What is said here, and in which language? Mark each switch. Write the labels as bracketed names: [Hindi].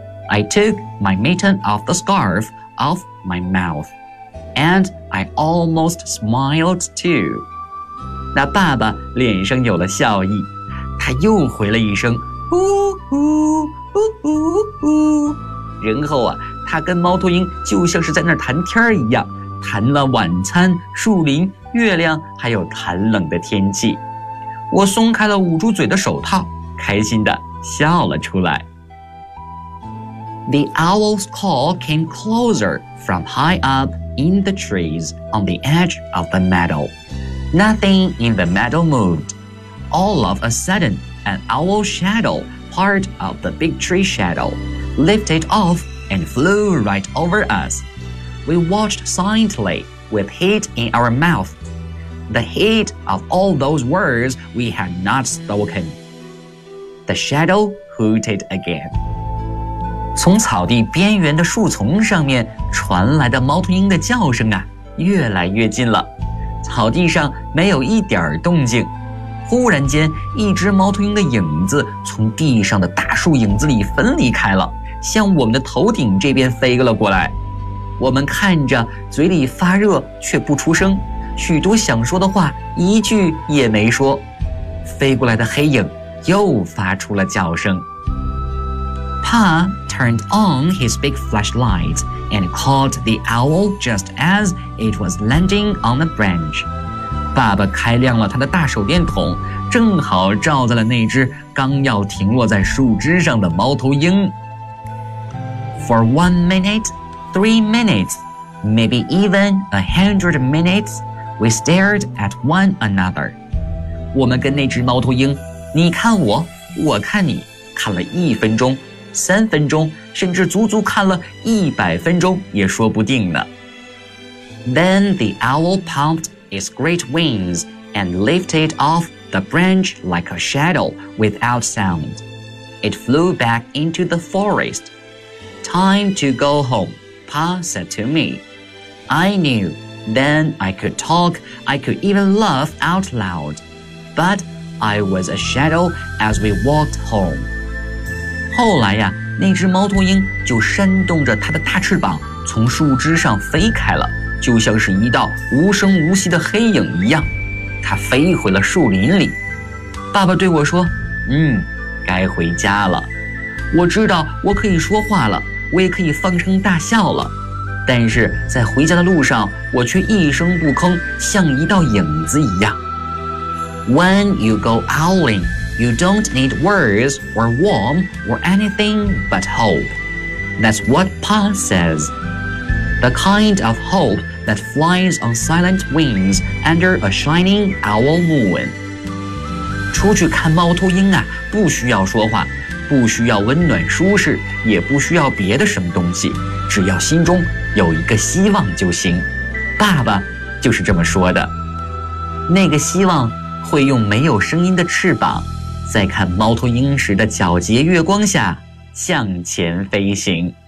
[English] I took my mitten off the scarf off my mouth. And I almost smiled too. [Chinese] 那爸爸脸上有了笑意，他又回了一声呜呼呜呼呜呼。然后啊，他跟猫头鹰就像是在那儿谈天一样，谈了晚餐、树林、月亮，还有寒冷的天气。我松开了捂住嘴的手套，开心地笑了出来。 [English] The owl's call came closer from high up. In the trees on the edge of the meadow. Nothing in the meadow moved. All of a sudden, an owl shadow, part of the big tree shadow, lifted off and flew right over us. We watched silently with heat in our mouth. The heat of all those words we had not spoken. The shadow hooted again. [Chinese] 从草地边缘的树丛上面传来的猫头鹰的叫声啊，越来越近了。草地上没有一点动静。忽然间，一只猫头鹰的影子从地上的大树影子里分离开了，向我们的头顶这边飞了过来。我们看着，嘴里发热却不出声，许多想说的话一句也没说。飞过来的黑影又发出了叫声。 [English] Pa turned on his big flashlight and caught the owl just as it was landing on a branch. [Chinese] 爸爸开亮了他的大手电筒，正好照在了那只刚要停落在树枝上的猫头鹰。 [English] For 1 minute, 3 minutes, maybe even 100 minutes, we stared at one another. [Chinese] 我们跟那只猫头鹰，你看我，我看你，看了一分钟。 3分钟，甚至足足看了100分钟也说不定呢。 [English] Then the owl pumped its great wings and lifted off the branch like a shadow without sound. It flew back into the forest. Time to go home, Pa said to me. I knew then I could talk, I could even laugh out loud. But I was a shadow as we walked home. [Chinese] 后来呀，那只猫头鹰就扇动着它的大翅膀从树枝上飞开了，就像是一道无声无息的黑影一样，它飞回了树林里。爸爸对我说，该回家了。我知道我可以说话了，我也可以放声大笑了，但是在回家的路上，我却一声不吭，像一道影子一样。 [English] When you go owling,You don't need words or warm or anything but hope. That's what Pa says. The kind of hope that flies on silent wings under a shining owl moon. [Chinese] 出去看猫头鹰啊，不需要说话，不需要温暖舒适，也不需要别的什么东西，只要心中有一个希望就行。爸爸就是这么说的。那个希望会用没有声音的翅膀，在看猫头鹰时的皎洁月光下向前飞行。